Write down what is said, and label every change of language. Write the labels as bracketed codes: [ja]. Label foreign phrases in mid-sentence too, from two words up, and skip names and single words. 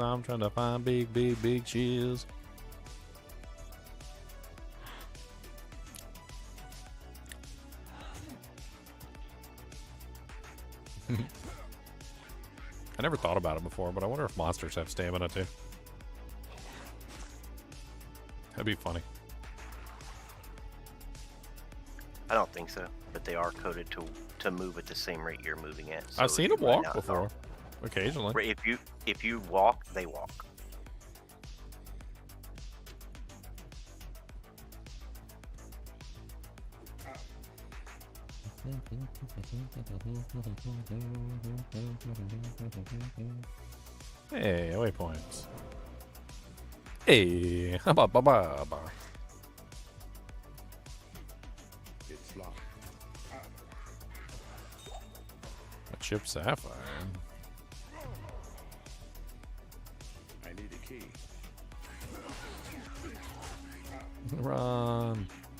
[en] I'm trying to find big shiz. I never thought about it before, but I wonder if monsters have stamina too. That'd be funny. I don't think so, but they are coded to move at the same rate you're moving at. So I've seen if them you run walk out- before, occasionally. Right, if you walk, they walk. Hey, waypoints. Hey, ba ba ba ba. It's locked. A chip sapphire. I need a key. Run.